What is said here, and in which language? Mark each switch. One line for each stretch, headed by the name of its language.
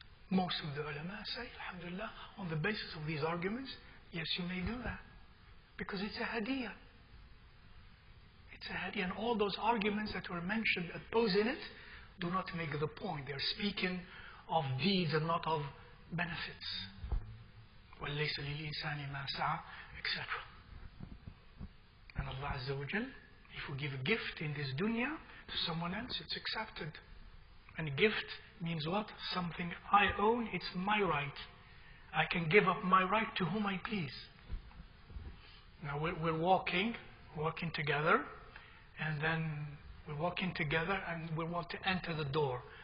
English: Most of the ulama say, alhamdulillah, on the basis of these arguments, yes, you may do that. Because it's a hadiyah. It's a hadiyah. And all those arguments that were mentioned, opposing it, do not make the point. They are speaking of deeds and not of benefits.
Arabic: وَلَيْسَ لِلْإِنسَانِ مَا سَعَى, etc.
English: And Allah Azza wa Jal, if we give a gift in this dunya to someone else, it's accepted. And a gift means what? Something I own, it's my right. I can give up my right to whom I please. Now we're walking together, and then we're walking together and we want to enter the door.